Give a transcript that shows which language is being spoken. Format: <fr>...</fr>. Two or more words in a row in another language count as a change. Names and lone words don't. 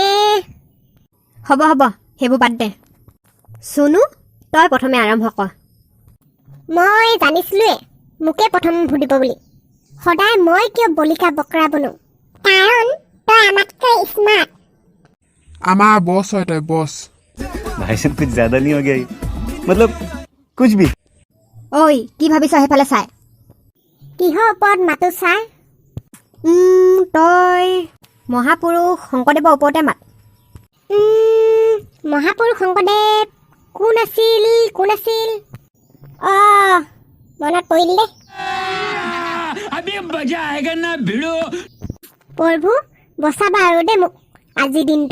<as>হ'ব সেইবোৰ বাদ দে চুনু তই প্ৰথমে আৰম্ভ কৰ মই জানিছিলোৱে মোকে প্ৰথম ভুদিব বুলি সদায় মই কিয় বলিকা বকৰা বনো কাৰণ তই আমাতকৈ স্মাৰ্ট আমাৰ বছ হয় তই বছ</as> <hi>भाई साहब कुछ ज्यादा नहीं हो गया मतलब कुछ भी</hi> <as>ঐ কি ভাবিছ সেইফালে চাই কিহৰ ওপৰত মাতো ছাৰ তই মহাপুৰুষ শংকৰদেৱৰ ওপৰতে মাত মহাপুৰুষ শংকৰদেৱ কোন আছিল মনত পৰিল দে প্ৰভু বচাবা আৰু দে মোক আজি দিনটো</as>